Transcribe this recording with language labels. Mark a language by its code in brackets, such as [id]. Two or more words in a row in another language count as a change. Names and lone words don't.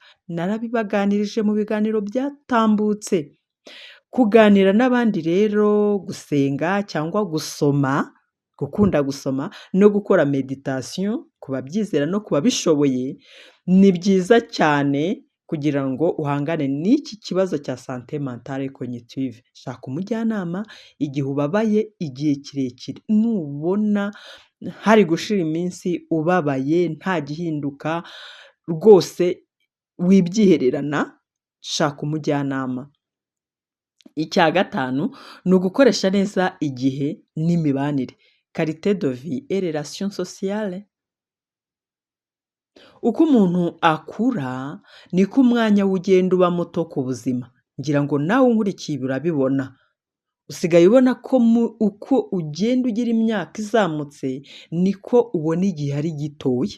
[rw] Narabibaganirije mu biganiro byatambutse. Kuganira n'abandi rero, gusenga cyangwa gusoma, gukunda gusoma no gukora meditation ku babyizera no ku babishoboye, ni byiza cyane kugira ngo uhangane n'iki kibazo cya [fr] santé mentale et cognitive. [rw] Shaka umujyanama igihe ubabaye igihe kirekire. Nubona hari gushira iminsi ubabaye nta gihinduka, rwose wibyihererana, shaka umujyanama. Icya gatanu ni ugukoresha neza igihe n'imibanire, [fr] qualité de vie et relations sociales. [rw] Uko umuntu akura niko umwanya ugenda uba muto ku buzima. Ngira ngo nawe unkurikiye urabibona. Usigaye ubona ko uko ugenda ugira imyaka izamutse niko ubona igihe ari gitoya.